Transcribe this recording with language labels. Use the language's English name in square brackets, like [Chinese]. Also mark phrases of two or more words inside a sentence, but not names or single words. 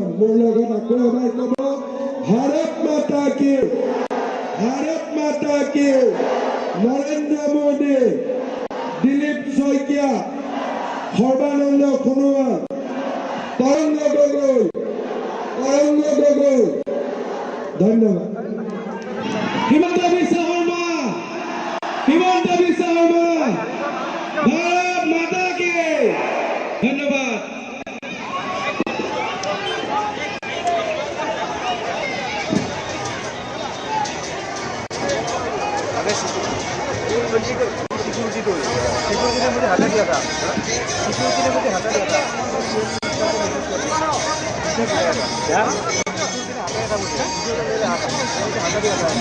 [Assamese] মোৰ লগত আকৌ এবাৰ ক'ব, [Hindi] भारत माता की, भारत माता की, [Assamese] নৰেন্দ্ৰ মোদী, দিলীপ শইকীয়া, সৰ্বানন্দ সোণোৱাল, তৰংগ গগৈ, তৰংগ গগৈ। ধন্যবাদ। [Hindi] হিমন্ত বিশ্ব শৰ্মা, হিমন্ত বিশ্ব শৰ্মা, भारत माता की। [Assamese] ধন্যবাদ। [Hindi] सिक्योरिटी ने मुझे हटा दिया था, सिक्योरिटी ने मुझे हटा दिया था, क्या हटा दिया था।